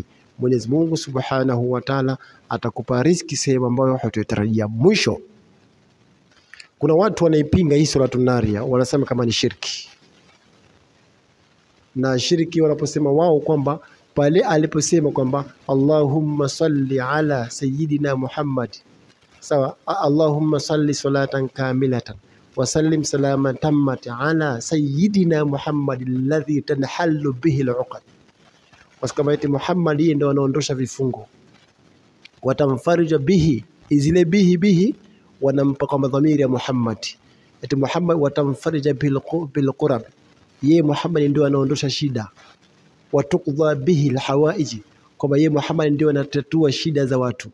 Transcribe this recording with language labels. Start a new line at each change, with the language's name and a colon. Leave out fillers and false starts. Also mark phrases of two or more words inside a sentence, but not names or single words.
Swahili: Mwenyezi Mungu
Arabic: سبحانه وتعالى
Swahili: atakupa riziki sehemu ambayo hutatarajia. Mwisho, kuna watu wanaipinga hii
Arabic: الصلاة النارية,
Swahili: wanasema kama ni shirki. Na shirki wanaposema wao kwamba pale aliposema kwamba
Arabic: اللهم صل على سيدنا محمد، sawa، اللهم صل صلاة كاملة وسلم سلاما تاما على سيدنا محمد الذي تنحل به العقد.
Swahili: Kama eti Muhammad yeye ndio anaondosha vifungo,
Arabic: وتنفرج به,
Swahili: izile bihi wanampa kwa dhamiri ya Muhammad, eti Muhammad
Arabic: وتنفرج بالكرب,
Swahili: yeye Muhammad ndio anaondosha shida,
Arabic: وتقضى به الحوائج,
Swahili: kwamba yeye Muhammad ndio anatatua shida za watu.